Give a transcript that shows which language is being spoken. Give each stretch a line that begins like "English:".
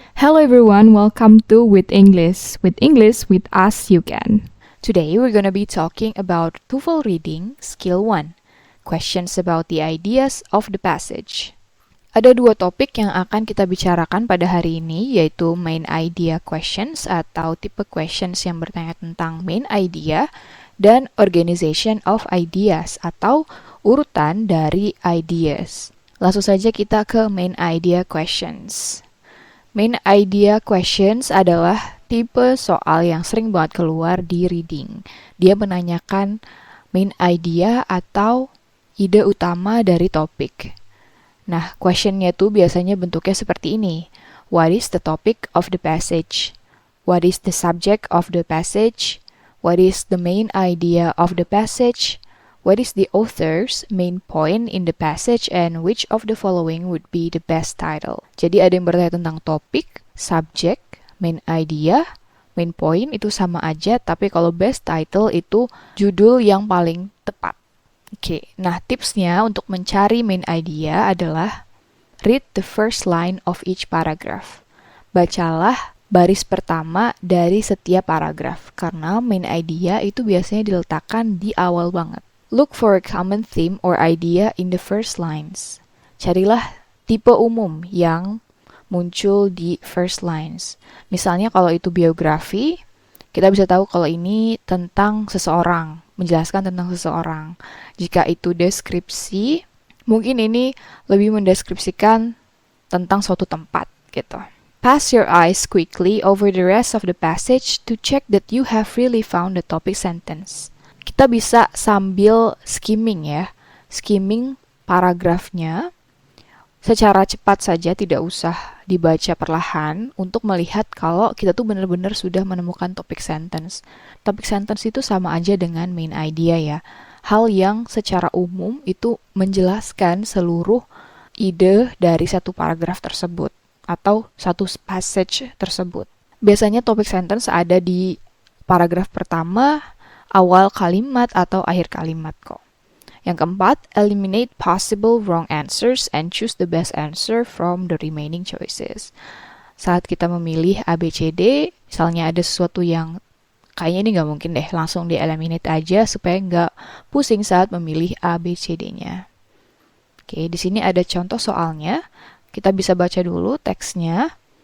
English: Hello everyone, welcome to With English. With English, with us you can. Today we're gonna be talking about TOEFL Reading Skill 1. Questions about the ideas of the passage.
Indonesian: Ada dua topik yang akan kita bicarakan pada hari ini, yaitu
English: main idea questions
Indonesian: atau tipe questions yang bertanya tentang main idea, dan
English: organization of ideas
Indonesian: atau urutan dari ideas. Langsung saja kita ke
English: main idea questions.
Indonesian: Main idea questions adalah tipe soal yang sering banget keluar di reading. Dia menanyakan main idea atau ide utama dari topik. Nah, questionnya tuh biasanya bentuknya seperti ini.
English: What is the topic of the passage? What is the subject of the passage? What is the main idea of the passage? What is the author's main point in the passage and which of the following would be the best title?
Indonesian: Jadi ada yang bertanya tentang topik, subject, main idea, main point itu sama aja, tapi kalau best title itu judul yang paling tepat. Oke, nah tipsnya untuk mencari
English: main idea
Indonesian: adalah
English: read the first line of each paragraph.
Indonesian: Bacalah baris pertama dari setiap paragraf, karena main idea itu biasanya diletakkan di awal banget.
English: Look for a common theme or idea in the first lines.
Indonesian: Carilah tipe umum yang muncul di
English: first lines.
Indonesian: Misalnya kalau itu biografi, kita bisa tahu kalau ini tentang seseorang, menjelaskan tentang seseorang. Jika itu deskripsi, mungkin ini lebih mendeskripsikan tentang suatu tempat gitu.
English: Pass your eyes quickly over the rest of the passage to check that you have really found the topic sentence.
Indonesian: Kita bisa sambil skimming ya, skimming paragrafnya secara cepat saja, tidak usah dibaca perlahan untuk melihat kalau kita tuh benar-benar sudah menemukan topik sentence. Topik sentence itu sama aja dengan main idea ya. Hal yang secara umum itu menjelaskan seluruh ide dari satu paragraf tersebut atau satu passage tersebut. Biasanya topik sentence ada di paragraf pertama, awal kalimat atau akhir kalimat kok. Yang keempat,
English: eliminate possible wrong answers and choose the best answer from the remaining choices.
Indonesian: Saat kita memilih A, B, C, D, misalnya ada sesuatu yang kayaknya ini nggak mungkin deh, langsung di-eliminate aja supaya nggak pusing saat memilih A, B, C, D-nya. Oke, di sini ada contoh soalnya. Kita bisa baca dulu teksnya.